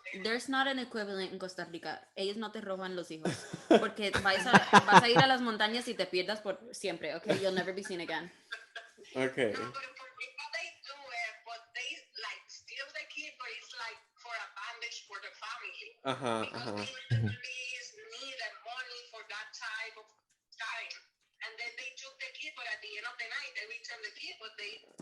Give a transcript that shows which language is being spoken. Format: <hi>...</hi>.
<en>There's not an equivalent in Costa Rica.</en> <es>Ellos no te roban los hijos. Porque vas a ir a las montañas y te pierdas por siempre, okay?</es> <en>You'll never be seen again. Okay. No, but they do it, but they like steal the kid, but it's like for a bandage for the family. Because the families need the money for that type of time. And then they took the kid, but at the end of the night, they return the kid, but they</en>